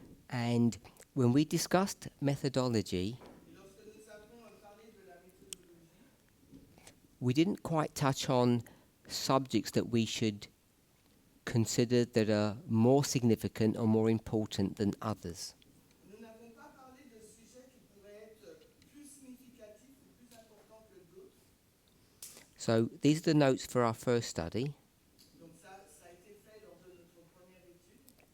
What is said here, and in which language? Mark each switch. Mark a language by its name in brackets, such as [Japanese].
[English] And when we discussed methodology, we didn't quite touch on subjects that we should consider that are more significant or more important than others. [French] Nous n'avons pas parlé de sujets qui pourraient être plus significatifs ou plus importants que d'autres. [English] So these are the notes for our first study. [French] Donc ça a été fait lors de notre première étude.